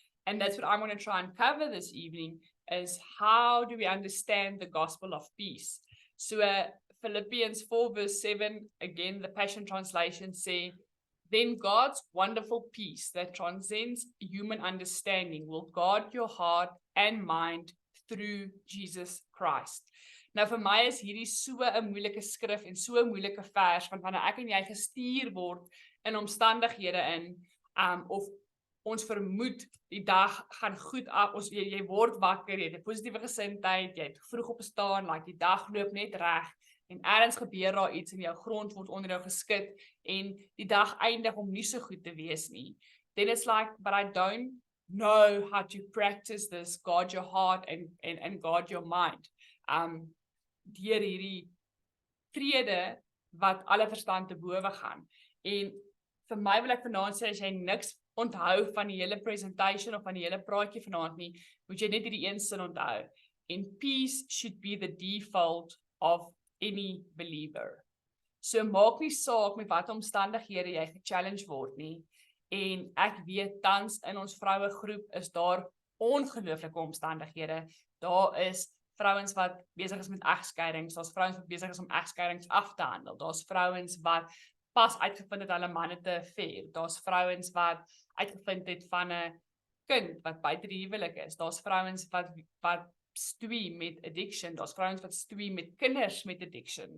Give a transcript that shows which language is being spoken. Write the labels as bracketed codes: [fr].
[en] And that's what I'm going to try and cover this evening, is how do we understand the gospel of peace. So Philippians 4 verse 7, again, the Passion Translation say, then God's wonderful peace that transcends human understanding will guard your heart and mind through Jesus Christ. [af] Nou vir my is hierdie so 'n moeilike skrif en so 'n moeilike vers, want wanneer ek en jy gestuur word in omstandighede of ons vermoed die dag gaan goed af, jy word wakker, jy het 'n positiewe gesindheid, jy het vroeg opgestaan, like die dag loop net reg, en ergens gebeur daar iets en jou grond word onder jou geskit en die dag eindig om nie so goed te wees nie. [en] Then it's like, [af] but [en] I don't know how to practice this, guard your heart and guard your mind. [af] Deur hierdie vrede wat alle verstand te bowe gaan. En vir my wil ek vanaand sê, as jy niks onthou van die hele presentation of van die hele praatjie vanaand nie, moet jy net hierdie een sin onthou. [en] And peace should be the default of any believer. [af] So maak nie saak met watter omstandighede jy gechallenge word nie. En ek weet tans in ons vroue groep is daar ongelooflike omstandighede. Daar is vrouens wat besig is met egskeidings, daar's vrouens wat besig is om egskeidings af te handel. Daar's vrouens wat pas uitgevind het hulle manne te affair. Daar's vrouens wat uitgevind het van 'n kind wat buite die huwelik is. Daar's vrouens wat stoei met addiction. Daar's vrouens wat stoei met kinders met addiction.